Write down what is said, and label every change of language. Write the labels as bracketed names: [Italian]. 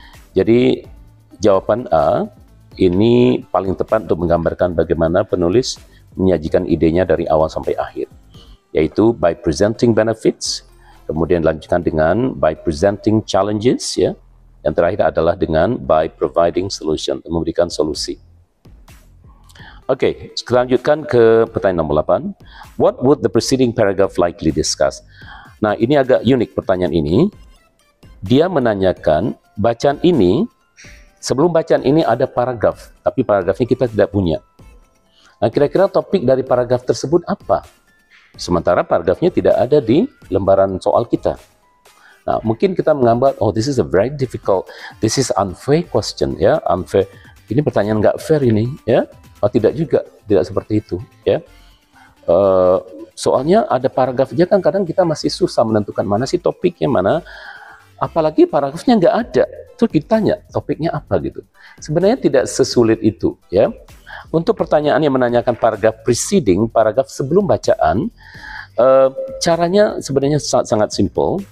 [Indonesian] Jadi jawaban A ini paling tepat untuk menggambarkan bagaimana penulis menyajikan idenya dari awal sampai akhir, yaitu by presenting benefits, kemudian dilanjutkan dengan by presenting challenges, ya, yang terakhir adalah dengan by providing solution, memberikan solusi. Oke, kita lanjutkan ke pertanyaan nomor 8. [English] What would the preceding paragraph likely discuss? [Indonesian] Nah, ini agak unik pertanyaan ini. Dia menanyakan bacaan ini, sebelum bacaan ini ada paragraf, tapi paragrafnya kita tidak punya. Nah, kira-kira topik dari paragraf tersebut apa? Sementara paragrafnya tidak ada di lembaran soal kita. [English] Nah, mungkin kita menggambar, oh this is a very difficult, this is unfair question, ya, unfair. [Indonesian] Ini pertanyaan nggak fair ini, ya. Oh, tidak juga, tidak seperti itu, ya. Soalnya ada paragrafnya kan kadang kita masih susah menentukan mana sih topiknya, mana. Apalagi paragrafnya nggak ada, terus kita tanya topiknya apa gitu. Sebenarnya tidak sesulit itu, ya. Untuk pertanyaan yang menanyakan paragraf preceding, paragraf sebelum bacaan, caranya sebenarnya sangat simple.